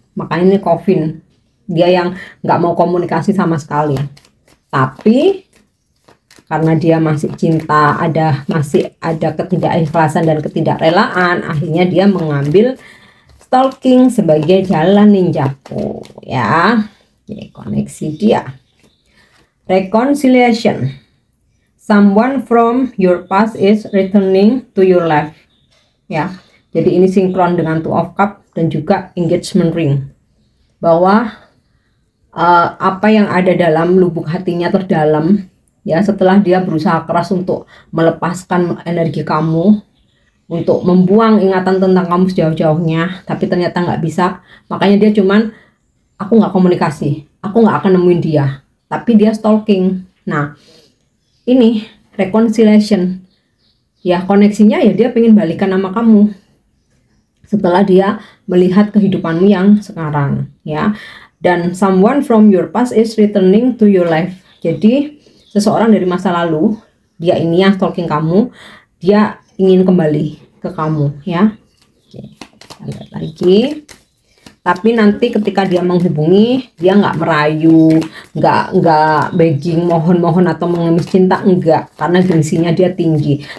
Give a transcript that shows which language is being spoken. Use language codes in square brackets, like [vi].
[id] Makanya ini Coffin, dia yang nggak mau komunikasi sama sekali, tapi karena dia masih cinta, masih ada ketidakikhlasan dan ketidakrelaan, akhirnya dia mengambil stalking sebagai jalan ninjaku ya. Oke, koneksi dia. Reconciliation. [en] Someone from your past is returning to your life ya. [id] Jadi ini sinkron dengan Two of Cups dan juga engagement ring, bahwa apa yang ada dalam lubuk hatinya terdalam ya, setelah dia berusaha keras untuk melepaskan energi kamu, untuk membuang ingatan tentang kamu sejauh-jauhnya, tapi ternyata nggak bisa. Makanya dia cuman, aku nggak komunikasi, aku nggak akan nemuin dia, tapi dia stalking. Nah ini reconciliation ya, koneksinya ya, dia pengen balikan sama kamu setelah dia melihat kehidupanmu yang sekarang ya. Dan [en] someone from your past is returning to your life. [id] Jadi seseorang dari masa lalu, dia ini yang stalking kamu, dia ingin kembali ke kamu ya. Oke, kita lihat lagi. Tapi nanti ketika dia menghubungi, dia nggak merayu, nggak begging, mohon-mohon atau mengemis cinta, enggak, karena gengsinya dia tinggi.